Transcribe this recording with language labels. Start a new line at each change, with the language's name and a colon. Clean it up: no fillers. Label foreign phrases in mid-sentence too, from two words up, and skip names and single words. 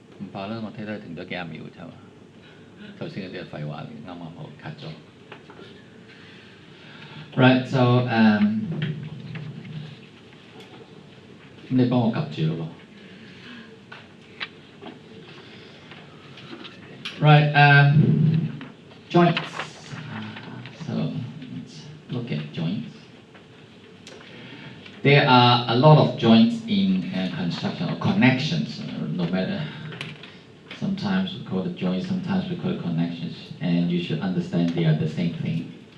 Cantonese: 爆啦，我睇到停咗幾廿秒啫嘛。頭先嗰啲係廢話嚟，啱啱好 cut 咗。
English: Right, so
Cantonese: 咁你幫我及住咯喎。
English: Right, joints. So let's look at joints. There are a lot of joints in construction or connections, no matter. Sometimes we call it joints, sometimes we call it connections, and you should understand they are the same thing.